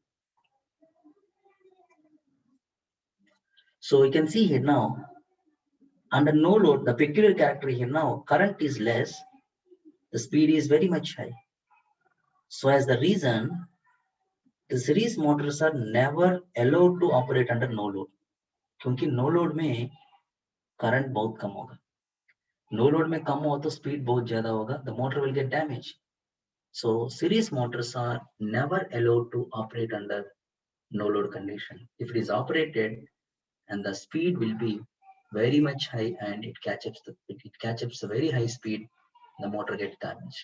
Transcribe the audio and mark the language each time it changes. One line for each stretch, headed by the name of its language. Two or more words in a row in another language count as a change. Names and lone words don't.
English: So you can see here now, under no load, the peculiar character here now, current is less, the speed is very much high. So as the reason, the series motors are never allowed to operate under no load,
Hindi: क्योंकि no load में current बहुत कम होगा.
English: No load
Hindi: में कम हो तो speed बहुत ज़्यादा होगा,
English: the motor will get damaged. So series motors are never allowed to operate under no load condition. If it is operated, and the speed will be very much high, and it catches the very high speed, the motor gets damaged.